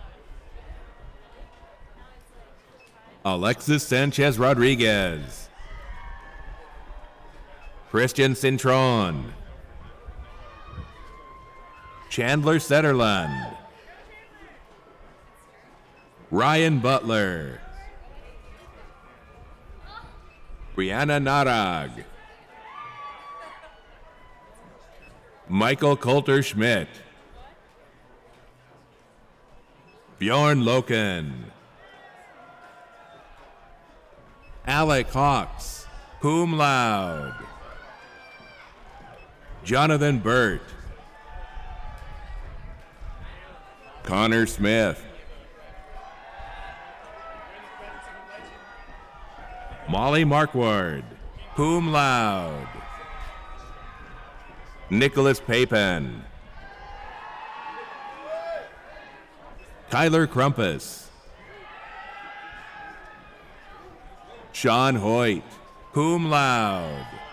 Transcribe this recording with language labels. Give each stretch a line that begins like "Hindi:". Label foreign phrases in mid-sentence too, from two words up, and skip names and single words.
English: Alexis Sanchez Rodriguez. Christian Cintron. Chandler Setterlund. Ryan Butler. Brianna Narag. Michael Coulter Schmidt. Bjorn Loken. Alec Hawks,
Latin: cum laude.
English: Jonathan Burt. Connor Smith. Molly Markward,
Latin: cum laude.
English: Nicholas Papin. Kyler Crumpus. Sean Hoyt,
Latin: cum laude.